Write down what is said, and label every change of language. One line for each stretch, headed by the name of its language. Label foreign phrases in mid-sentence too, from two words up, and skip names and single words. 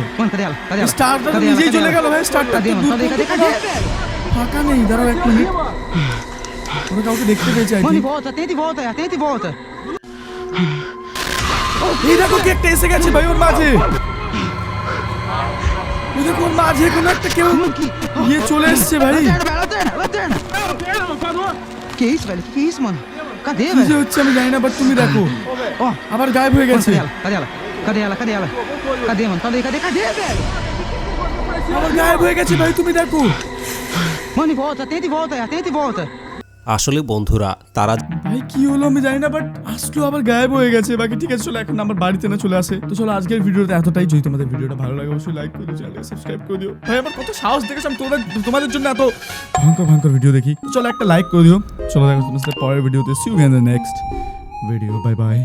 Bangla: স্টারটা তো নিজেই চলে গেল ভাই, স্টারটা তো ফাঁকা নেই। দাঁড়াও এক মিনিট, ওরা কাউকে দেখতে পেয়েছে। এই দেখো কি একটা এসে গেছে ভাই ওর মাঝে। এই দেখো ওর মাঝে কোনো একটা কেউ গিয়ে চলে এসছে ভাই।
Portuguese: Que isso, velho? Que isso, mano? Cadê,
Bangla: কি
Portuguese: velho?
Bangla: যে হচ্ছে আমি জানি না, বাট তুমি দেখো
Portuguese: Ó,
Bangla: আবার গায়েব হয়ে গেছে।
Portuguese: cadê ela? Cadê ela? Cadê ela? Cadê ela? Cadê, mano? Cadê, velho?
Bangla: আবার গায়েব হয়ে গেছে ভাই, তুমি দেখো।
Portuguese: Mano, e volta, atenta e volta.
Bangla: আসলে বন্ধুরা তারা ভাই কি হলো আমি জানি না, বাট আসলো আবার গায়েব হয়ে গেছে। বাকি ঠিক আছে, চলো এখন আমার বাড়িতে না চলে আসে। তো চলো আজকের ভিডিওটা এতটাই। যদি তোমাদের ভিডিওটা ভালো লাগে অবশ্যই লাইক করে দিও, চ্যানেলকে সাবস্ক্রাইব করে দিও। ভাই আমার কত সাহস দেখেছো আমি তোমাদের জন্য এত ভয়ঙ্কর ভিডিও দেখি। তো চলো একটা লাইক করে দিও। চলো দেখো তোমাদের সাথে পরের ভিডিওতে।
English: see you in the next video. bye bye.